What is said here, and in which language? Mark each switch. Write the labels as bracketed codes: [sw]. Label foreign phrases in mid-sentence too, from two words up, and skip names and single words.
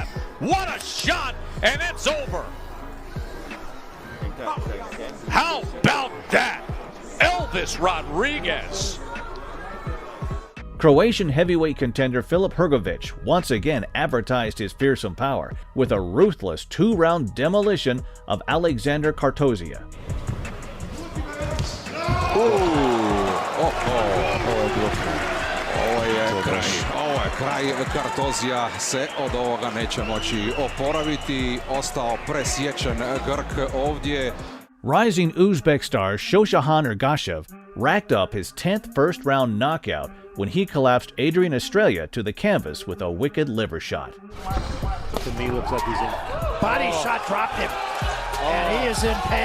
[en] What a shot, and it's over. How about that? Elvis Rodriguez. Croatian heavyweight contender Filip Hrgović once again advertised his fearsome power with a ruthless 2-round demolition of Alexander Kartozia. [hr] Ovo je kraj. Kartozija se od ovoga neće moći oporaviti. Ostao presječen Grk ovdje. [en] Rising Uzbek star Shoshahan Ergashev racked up his 10th first-round knockout when he collapsed Adrian Estrella to the canvas with a wicked liver shot. To me, looks like he's in. Body shot dropped him, and he is in pain.